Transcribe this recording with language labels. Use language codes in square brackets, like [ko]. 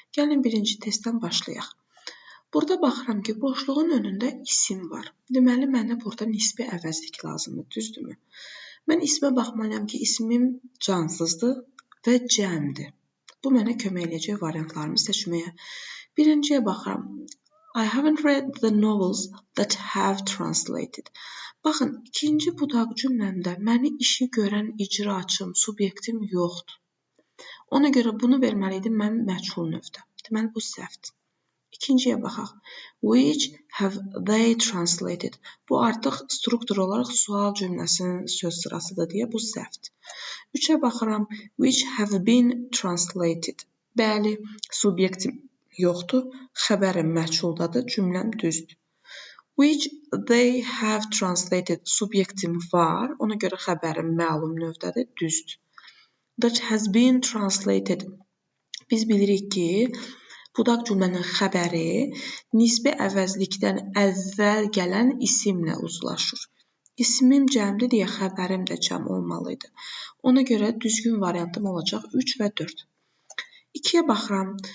[az] Gəlin birinci testdən başlayaq. Burada baxıram ki, boşluğun önündə isim var. Deməli, mənə burada nisbi əvəzlik lazımdır, düzdürmü? Mən ismə baxmalıyam ki, ismim cansızdır və cəmdir. Bu mənə kömək edəcək variantlarımı seçməyə. Birinciyə baxıram. [en] I haven't read the novels that have translated. [az] Baxın, ikinci budaq cümləmdə məni işi görən icraçım, subyektim yoxdur. Ona görə bunu verməliydim mən məchul növdə. Deməli, bu səhvdir. İkinciyə baxaq. [en] Which have they translated? [az] Bu artıq struktur olaraq sual cümləsinin söz sırasıdır deyə bu səhvdir. Üçə baxıram. [en] Which have been translated? [az] Bəli, subyektim yoxdur. Xəbərim məchuldadır. Cümləm düzdür. [en] Which they have translated? [az] Subyektim var. Ona görə xəbərim məlum növdədir. Düzdür. [en] That has been translated. [az] Biz bilirik ki, budaq cümlənin xəbəri nisbi əvəzlikdən əvvəl gələn isimlə uzlaşır. İsmim cəmdir deyə xəbərim də cəm olmalıydı. Ona görə düzgün variantım olacaq 3 və 4. 2-yə baxıram.